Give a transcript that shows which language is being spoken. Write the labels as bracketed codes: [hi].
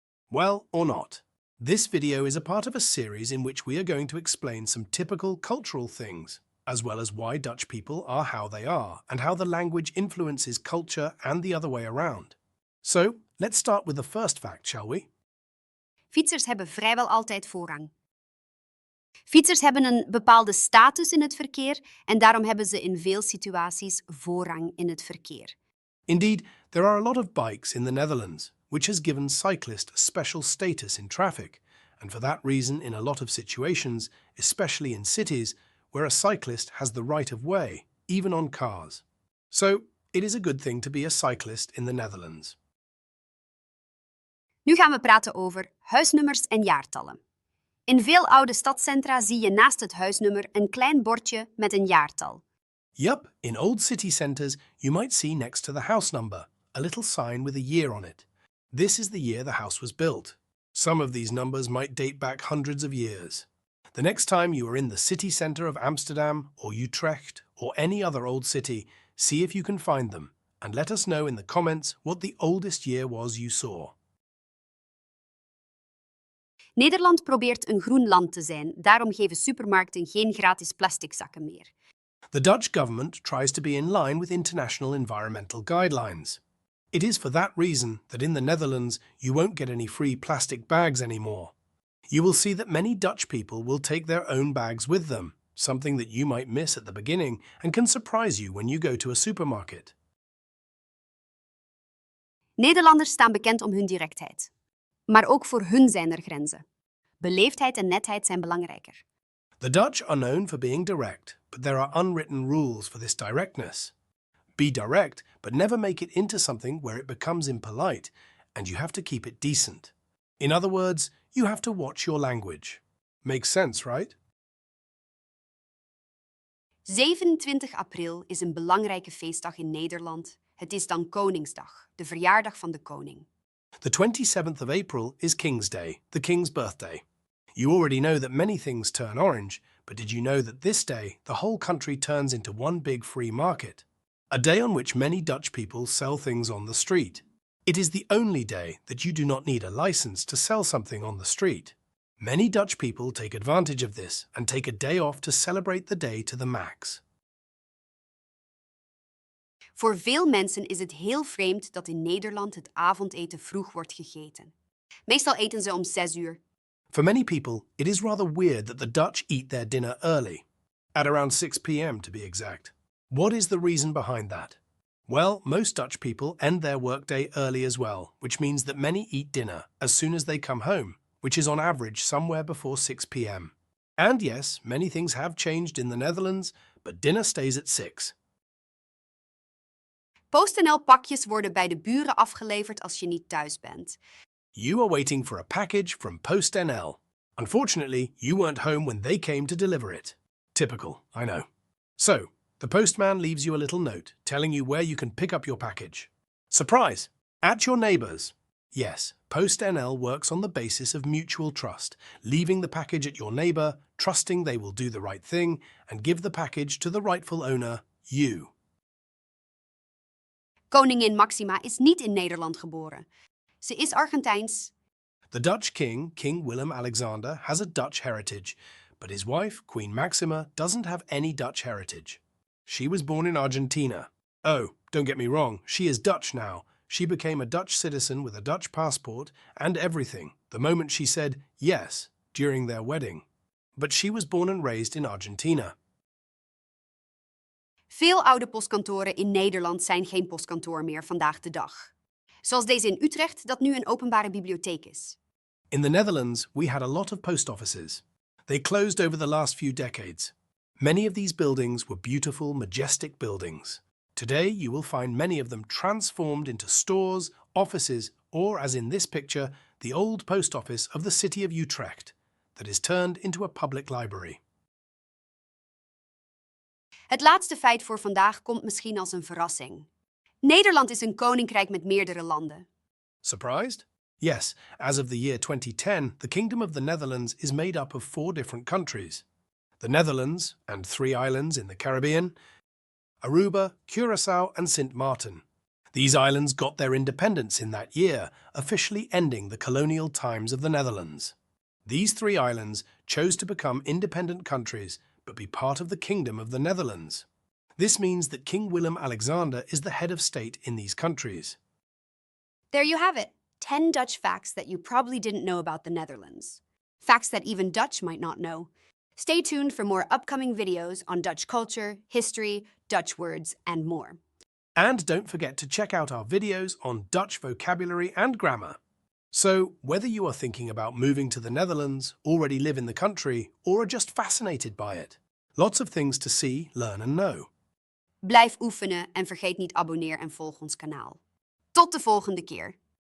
[en] Well, or not. This video is a part of a series in which we are going to explain some typical cultural things, as well as why Dutch people are how they are and how the language influences culture and the other way around. So, let's start with the first fact, shall we? [nl] Fietsers hebben vrijwel altijd voorrang. Fietsers hebben een bepaalde status in het verkeer en daarom hebben ze in veel situaties voorrang in het verkeer. [en] Indeed, there are a lot of bikes in the Netherlands, which has given cyclists a special status in traffic, and for that reason in a lot of situations, especially in cities, where a cyclist has the right of way, even on cars. So, it is a good thing to be a cyclist in the Netherlands. [nl] Nu gaan we praten over huisnummers en jaartallen. In veel oude stadscentra zie je naast het huisnummer een klein bordje met een jaartal. [en] Yup, in old city centres, you might see next to the house number a little sign with a year on it. This is the year the house was built. Some of these numbers might date back hundreds of years. The next time you are in the city centre of Amsterdam or Utrecht or any other old city, see if you can find them and let us know in the comments what the oldest year was you saw. [nl] Nederland probeert een groen land te zijn, daarom geven supermarkten geen gratis plastic zakken meer. [en] The Dutch government tries to be in line with international environmental guidelines. It is for that reason that in the Netherlands you won't get any free plastic bags anymore. You will see that many Dutch people will take their own bags with them, something that you might miss at the beginning and can surprise you when you go to a supermarket. [nl] Nederlanders staan bekend om hun directheid. Maar ook voor hun zijn er grenzen. Beleefdheid en netheid zijn belangrijker. [en] The Dutch are known for being direct, but there are unwritten rules for this directness. Be direct, but never make it into something where it becomes impolite, and you have to keep it decent. In other words, you have to watch your language. Makes sense, right? [nl] 27 april is een belangrijke feestdag in Nederland. Het is dan Koningsdag, de verjaardag van de koning. [en] The 27th of April is King's Day, the King's birthday. You already know that many things turn orange, but did you know that this day the whole country turns into one big free market? A day on which many Dutch people sell things on the street. It is the only day that you do not need a license to sell something on the street. Many Dutch people take advantage of this and take a day off to celebrate the day to the max. [nl] Voor veel mensen is het heel vreemd dat in Nederland het avondeten vroeg wordt gegeten. Meestal eten ze om 6 uur. [en] For many people, it is rather weird that the Dutch eat their dinner early, at around 6 p.m. to be exact. What is the reason behind that? Well, most Dutch people end their workday early as well, which means that many eat dinner as soon as they come home, which is on average somewhere before 6 p.m. And yes, many things have changed in the Netherlands, but dinner stays at 6. [nl] PostNL-pakjes worden bij de buren afgeleverd als je niet thuis bent. [en] You are waiting for a package from PostNL. Unfortunately, you weren't home when they came to deliver it. Typical, I know. So, the postman leaves you a little note telling you where you can pick up your package. Surprise! At your neighbour's. Yes, PostNL works on the basis of mutual trust, leaving the package at your neighbour, trusting they will do the right thing, and give the package to the rightful owner, you. [nl] Koningin Maxima is niet in Nederland geboren. Ze is Argentijns. [en] The Dutch king, King Willem-Alexander, has a Dutch heritage, but his wife, Queen Maxima, doesn't have any Dutch heritage. She was born in Argentina. Oh, don't get me wrong, she is Dutch now. She became a Dutch citizen with a Dutch passport and everything the moment she said yes during their wedding. But she was born and raised in Argentina. [nl] Veel oude postkantoren in Nederland zijn geen postkantoor meer vandaag de dag. Zoals deze in Utrecht, dat nu een openbare bibliotheek is. [en] In the Netherlands, we had a lot of post offices. They closed over the last few decades. Many of these buildings were beautiful, majestic buildings. Today, you will find many of them transformed into stores, offices, or, as in this picture, the old post office of the city of Utrecht, that is turned into a public library. [nl] Het laatste feit voor vandaag komt misschien als een verrassing. Nederland is een koninkrijk met meerdere landen. [en] Surprised? Yes, as of the year 2010, the Kingdom of the Netherlands is made up of 4 different countries: the Netherlands and 3 islands in the Caribbean, Aruba, Curaçao and Sint Maarten. These islands got their independence in that year, officially ending the colonial times of the Netherlands. These 3 islands chose to become independent countries but be part of the Kingdom of the Netherlands. This means that King Willem-Alexander is the head of state in these countries. There you have it, 10 Dutch facts that you probably didn't know about the Netherlands. Facts that even Dutch might not know. Stay tuned for more upcoming videos on Dutch culture, history, Dutch words, and more. And don't forget to check out our videos on Dutch vocabulary and grammar. So, whether you are thinking about moving to the Netherlands, already live in the country, or are just fascinated by it, lots of things to see, learn and know. [nl] Blijf oefenen en vergeet niet abonneer en volg ons kanaal. Tot de volgende keer!